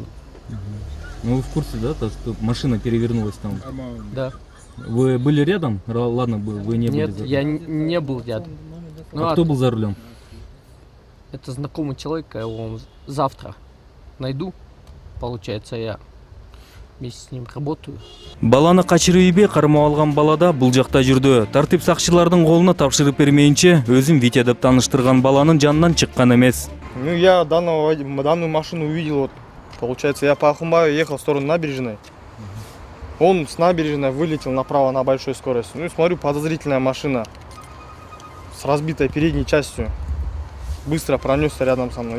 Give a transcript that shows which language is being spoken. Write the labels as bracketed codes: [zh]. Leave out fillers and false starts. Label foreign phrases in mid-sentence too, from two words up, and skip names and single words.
[ru] Ну вы в курсе, да, то, что машина перевернулась там? Да. Вы были рядом? Ладно, вы не были. Нет, я не был рядом. Ну, А кто был за рулем? Это знакомый человек, я его завтра найду. Получается, я вместе с ним работаю. [ky] Баланы качырып кармап алган балада бул жакта жүрдү. Тартип сакчылардын колуна тапшырып бермейинче өзүн Витя деп тааныштырган баланын жанынан чыккан эмес. [ru] Ну, я данную машину увидел, вот, получается, я по Ахумбаю ехал в сторону набережной. Он с набережной вылетел направо на большой скорости. Ну и смотрю, подозрительная машина с разбитой передней частью. Быстро пронесся рядом со мной.